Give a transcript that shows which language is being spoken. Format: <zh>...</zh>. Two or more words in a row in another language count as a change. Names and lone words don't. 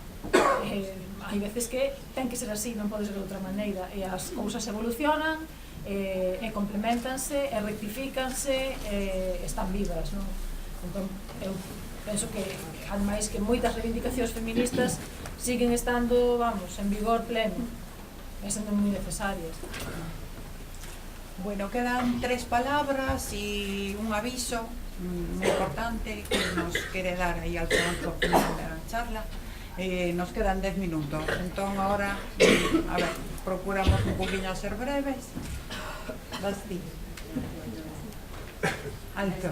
<gl>Hai veces que ten que ser así, non pode ser de outra maneira, e as cousas evolucionan, e complementanse, e rectifícanse, e están vivas, non? Entón, eu penso que, ademais, que moitas reivindicacións feministas siguen estando, vamos, en vigor pleno, e sendo moi necesarias.</gl> <es>Bueno, quedan 3 palabras y un aviso muy importante que nos quiere dar ahí al final de la charla. Nos quedan 10 minutos, entonces ahora, a ver, procuramos un poquillo ser breves. Basti. Alto.</es>